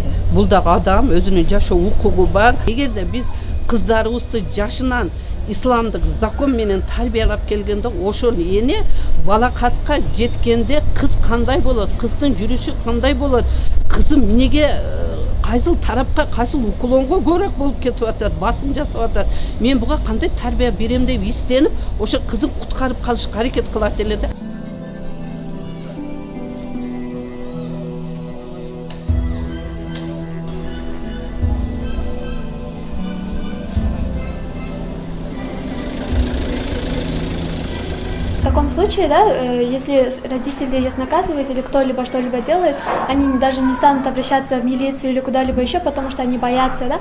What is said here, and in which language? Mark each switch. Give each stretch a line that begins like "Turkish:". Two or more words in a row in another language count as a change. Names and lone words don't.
Kyrgyz: Бул дагы адам, өзүнүн жашоо укугу бар. Эгерде биз кыздарыбызды жашынан исламдык закон менен тарбиялап келгенде, ошол эне балакатка жеткенде кыз кандай болот, кыздын жүрүшү кандай болот, кызым эмнеге кайсыл тарапка, кайсыл уклонго көрөк болуп кетип атат, басым жасап атат. Мен буга кандай тарбия берем деп истенип, ошо кызын куткарып калышка аракет кылат эле да.
Russian: В таком случае, да, если родители их наказывают или кто-либо что-либо делает, они даже не станут обращаться в милицию или куда-либо еще, потому что они боятся, да.